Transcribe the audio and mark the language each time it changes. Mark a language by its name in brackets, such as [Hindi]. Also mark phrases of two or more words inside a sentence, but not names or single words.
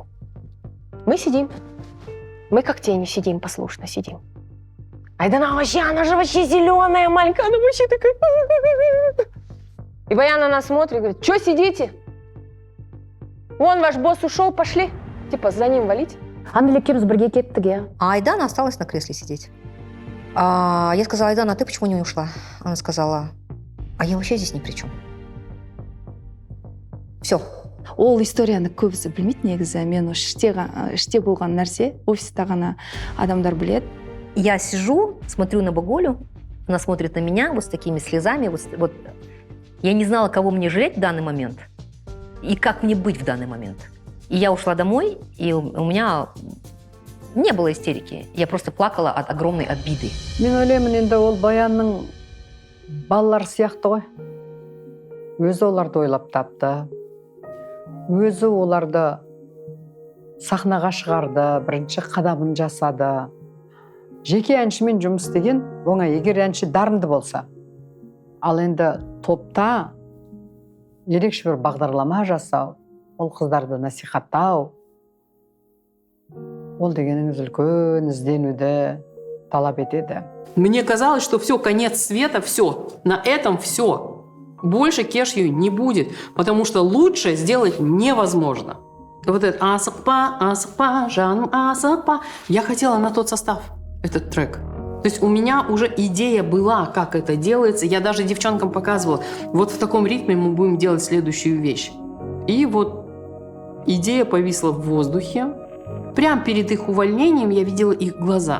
[Russian] Мы сидим. Мы как тени сидим, послушно сидим. Айдана вообще, она же вообще зеленая, маленькая, она вообще такая. И Баян на нас смотрит и говорит: что сидите? Вон ваш босс ушел, пошли. Типа за ним валить. [Kazakh] Анеля екеуміз бірге кеттік, иә. [Russian] А Айдана осталась на кресле сидеть. Я сказала: Айдана, а ты почему не ушла? Она сказала: а я вообще здесь ни при чем. Все. [Kazakh] Ол историяны көбісі білмейді негізі. Мен іште болған нәрсе, офиста ғана адамдар біледі. [Russian] Я сижу, смотрю на Баголю, она смотрит на меня вот с такими слезами. Вот. Я не знала, кого мне жалеть в данный момент и как мне быть в данный момент. И я ушла домой, и у меня не было истерики. Я просто плакала от огромной обиды. [Kazakh] Мен ойлаймын, енді ол Баянның балалар сияқты ғой. Өзі оларды ойлап тапты. Өзі оларды сахнаға шығарды, бірінші қадамын жасады. Жеке әншімен жұмыс істеген оңай, егер әнші дарынды болса. Ал енді топта ерекше бір бағдарлама жасау, ол қыздарды насихаттау, ол дегеніңіз үлкен ізденуді талап етеді. [Russian] Мне казалось, что все, конец света, все. На этом все. Больше Кешью не будет, потому что лучше сделать невозможно. Вот это [Kazakh] асықпа, жаным асықпа. [Russian] Я хотела на тот состав этот трек. То есть у меня уже идея была, как это делается. Я даже девчонкам показывала: вот в таком ритме мы будем делать следующую вещь. И вот идея повисла в воздухе. Прямо перед их увольнением я видела их глаза.